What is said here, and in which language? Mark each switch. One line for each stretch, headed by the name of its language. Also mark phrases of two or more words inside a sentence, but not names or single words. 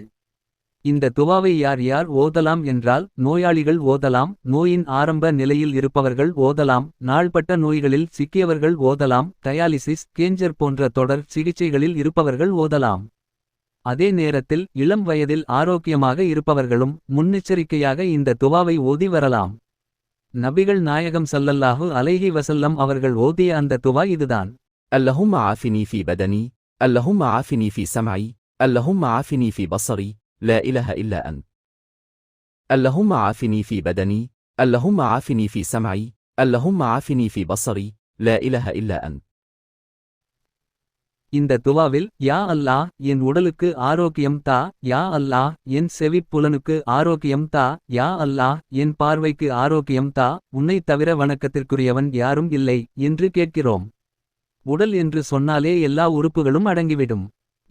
Tamil: இந்த துவாவை யார் யார் ஓதலாம் என்றால், நோயாளிகள் ஓதலாம், நோயின் ஆரம்ப நிலையில் இருப்பவர்கள் ஓதலாம், நாள்பட்ட நோய்களில் சிக்கியவர்கள் ஓதலாம், டயாலிசிஸ், கேஞ்சர் போன்ற தொடர் சிகிச்சைகளில் இருப்பவர்கள் ஓதலாம். அதே நேரத்தில் இளம் வயதில் ஆரோக்கியமாக இருப்பவர்களும் முன்னெச்சரிக்கையாக இந்த துவாவை ஓதி வரலாம். நபிகள் நாயகம்
Arabic: صلى الله عليه وسلم
Tamil: அவர்கள் ஓதிய அந்த துவா இதுதான்.
Arabic: اللهم عافني في بدني، اللهم عافني في سمعي، اللهم عافني في بصري، لا إله إلا أنت. اللهم عافني في بدني، اللهم عافني في سمعي، اللهم عافني في بصري، لا إله إلا أنت.
Tamil: இந்த துவாவில்
Arabic: يا الله
Tamil: என் உடலுக்கு ஆரோக்கியம் தா,
Arabic: يا الله
Tamil: என் செவிப் புலனுக்கு ஆரோக்கியம் தா,
Arabic: يا الله
Tamil: என் பார்வைக்கு ஆரோக்கியம் தா, உன்னைத் தவிர வணக்கத்திற்குரியவன் யாரும் இல்லை என்று கேட்கிறோம். உடல் என்று சொன்னாலே எல்லா உறுப்புகளும் அடங்கிவிடும்.